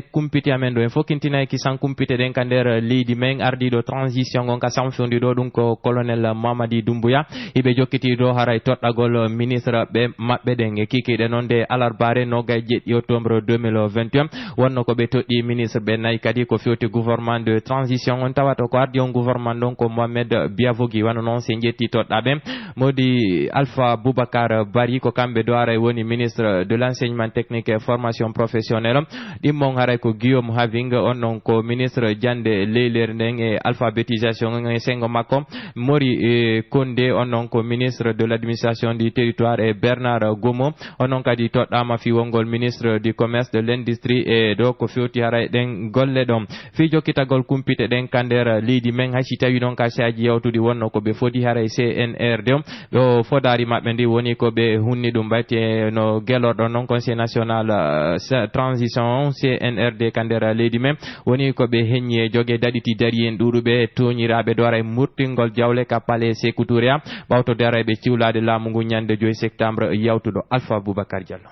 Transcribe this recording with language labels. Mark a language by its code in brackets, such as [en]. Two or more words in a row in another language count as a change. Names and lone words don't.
[ff] kumpiti amen ɗo en fokkintinayi kisan kumpite ɗen ka nder leydi men ardiɗo transition on ka samfondiɗo ɗum ko colonel Mamadi Doumbouya hiɓe jokkiti ɗo haray toɗɗagol ministre ɓe maɓɓe ɗen e kikiɗe noon de alarbare nogay jeɗɗi octobre 2021 wonno ko ɓe toɗɗi ministre ɓe nayyi kadi ko fewti [fr] gouvernement de transition [ff] on tawata ko ardi on gouvernement ɗon ko Mohamed Biavogui wano non se jetti toɗɗaɓe modi Alpha Boubacar Bari ko kamɓe do haray woni [fr] ministre de l'enseignement technique et formation professionnelle [ff] ɗimmon haray ko Guillaume Having on non ko ministre jande leylere nden e alphabétisation e sengo makko Mori Kondé on non ko [fr] ministre de l'administration du territoire [ff] et Bernard Gomo on non kadi toɗɗama fi wongol [fr] ministre du commerce de l'industrie [ff] e do ko fewti haray ɗen golle ɗon fi jokkitagol kumpite ɗen kander leydi men haysi tawi noon ka saji yawtude wonno ko ɓe fodi haray CNRD ɗo fodari maɓɓe ndi woni ko ɓe hunni ɗum bayte no gelorɗo noon [fr] conseil national transition [ff] CNRD ka nder leydi men woni ko ɓe heññi e jogue daɗiti dari en ɗuɗuɓe toñiraɓe do haray murtingol jawle ka palais Sékou Touré ɓawtode haray ɓe ciwlade laamu ngu ñande 2 septembre yawtuɗo Alpha Boubacar Diallo